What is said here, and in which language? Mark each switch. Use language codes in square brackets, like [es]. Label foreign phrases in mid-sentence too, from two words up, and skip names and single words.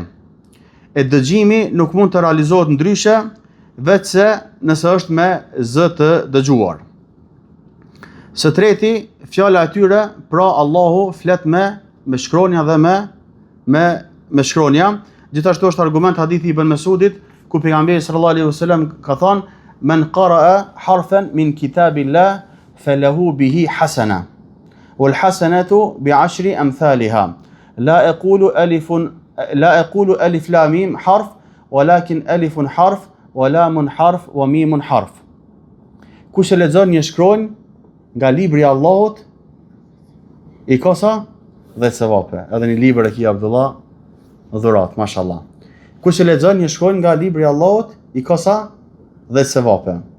[sq] E dëgjimi nuk mund të realizohet ndryshe vetëse nëse është me zë të dëgjuar. Së treti, fjala e tyre, pra Allahu flet me shkronja dhe me shkronja. Gjithashtu është argument hadithi i Ibn Mes'udit, ku pejgamberi [ar] صلى الله عليه وسلم [sq] ka thënë: [ar] "من قرأ حرفا من كتاب الله فله به حسنة والحسنة بعشر أمثالها. لا أقول الم حرف ولكن ألف حرف ولام حرف وميم حرف." [sq] Kush e lexon një shkronjë nga libri i Allahut, i ka sa 10 sevape. Edhe një libër e ki Abdullah, dhurat, mashallah. Kush e lexon një shkronjë nga libri i Allahut, i ka sa 10 sevape.